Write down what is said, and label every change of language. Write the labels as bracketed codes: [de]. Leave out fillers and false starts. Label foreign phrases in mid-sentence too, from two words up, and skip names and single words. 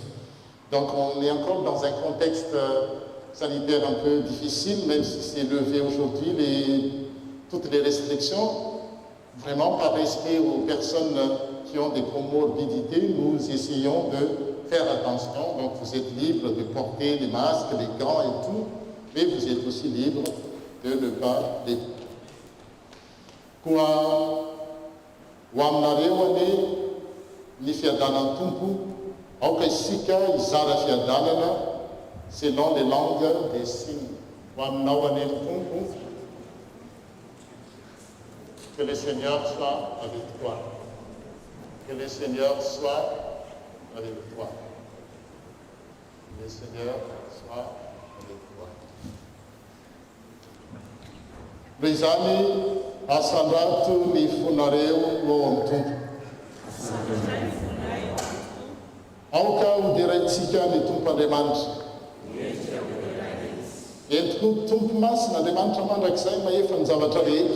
[fr] Donc on est encore dans un contexte sanitaire un peu difficile, même si c'est levé aujourd'hui toutes les restrictions. Vraiment par respect aux personnes qui ont des comorbidités, nous essayons de faire attention. Donc vous êtes libre de porter les masques, les gants et tout, mais vous êtes aussi libre de ne pas les porter. [mg] Koa hoaminareo ny fiadanan'ny tompo, aoka isika hizara fiadanana [fr] selon les langues des signes. [mg] Ho aminao aneny tompo, [fr] que le Seigneur soit avec toi. Que le Seigneur soit avec toi. Que le Seigneur soit avec toi. [mg] Noho izany asandrato ny fonareo eo amin'ny tompo. Aoka hoderaintsika ny tompoandriamanitra. Entoko tompo masina Andriamanitra mandrakizay mahefa ny zavatra rehetra.